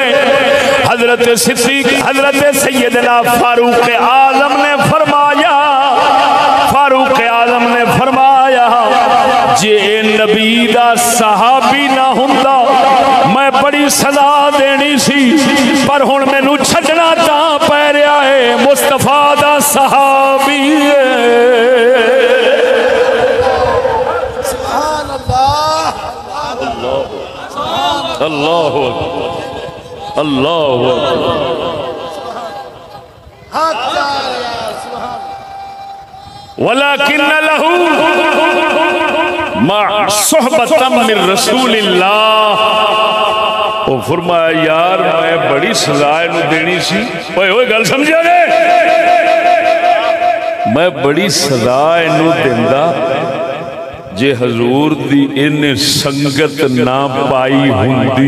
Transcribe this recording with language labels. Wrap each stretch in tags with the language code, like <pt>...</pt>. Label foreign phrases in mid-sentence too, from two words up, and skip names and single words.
<pa>حضرت صدیق حضرت سیدنا فاروق اعظم نے فرمایا جے نبی دا صحابی نہ ہوندا میں بڑی سزا دینی سی، پر ہن مینوں چھڈنا تاں پے رہیا ہے مصطفیٰ دا صحابی ہے.</pa> <ar>الله الله ولكن له صحبة من رسول الله.</ar> <pa>او فرمایا یار میں بڑی سزا ایہنوں دینی سی. اوئے اوئے گل سمجھیا نے، میں بڑی سزا ایہنوں دیندا جے حضور دی ایہنے سنگت نہ پائی ہوندی.</pa>